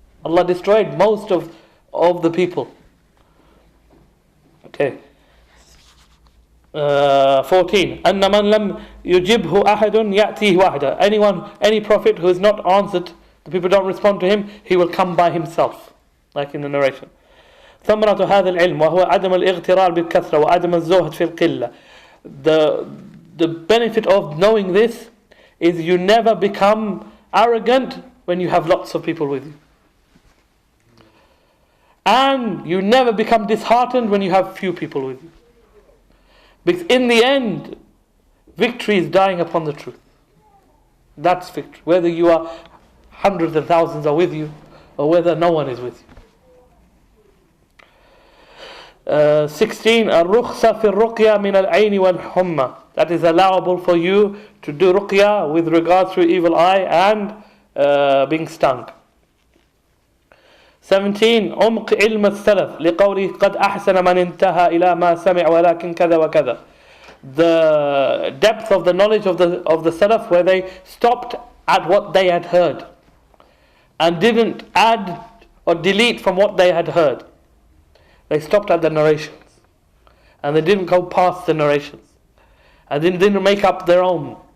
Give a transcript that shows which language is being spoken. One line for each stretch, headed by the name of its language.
English: Allah destroyed most of the people. Okay. 14.
Arabic: أَنَّ مَنْ لَمْ يُجِبْهُ أَحَدٌ يَأْتِيهِ وَحْدًا.
English: Any prophet who is not answered, the people don't respond to him, he will come by himself, like in the narration.
Arabic: ثمرة هذا العلم وهو عدم الاغترار بالكثرة وعدم الزهد في القلة.
English: The benefit of knowing this is you never become arrogant when you have lots of people with you, and you never become disheartened when you have few people with you, because in the end victory is dying upon the truth. That's victory, whether you are hundreds and thousands are with you or whether no one is with you. 16.
Arabic: الرخصة في الرقية من العين والحمى.
English: That is allowable for you to do ruqya with regards to evil eye and being stung. 17.
Arabic: عمق علم السلف لقوله قد أحسن من انتهى إلى ما سمع ولكن كذا وكذا.
English: The depth of the knowledge of the Salaf, where they stopped at what they had heard and didn't add or delete from what they had heard. They stopped at the narrations, and they didn't go past the narrations, and they didn't make up their own.